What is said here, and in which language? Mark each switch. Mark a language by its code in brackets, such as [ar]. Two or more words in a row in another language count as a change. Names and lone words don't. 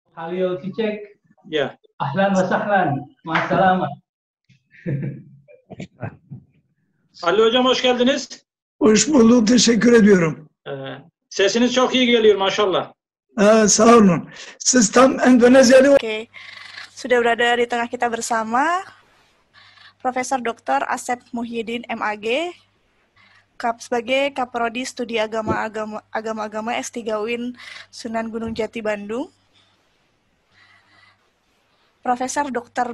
[tr] Halil Cicek. Ya. [ar] أهلا وسهلا. مع السلامة. [tr] Ali Hocam hoş geldiniz. Hoş bulduk, teşekkür ediyorum. Sesiniz çok iyi geliyor maşallah. Sağ olun. Siz tam Endonezyalı. [id] Oke, sudah berada di tengah kita bersama Profesor Dr. Asep Muhyiddin MAG, sebagai Kaprodi Studi Agama S3 UIN Sunan Gunung Jati Bandung. Profesor Dr.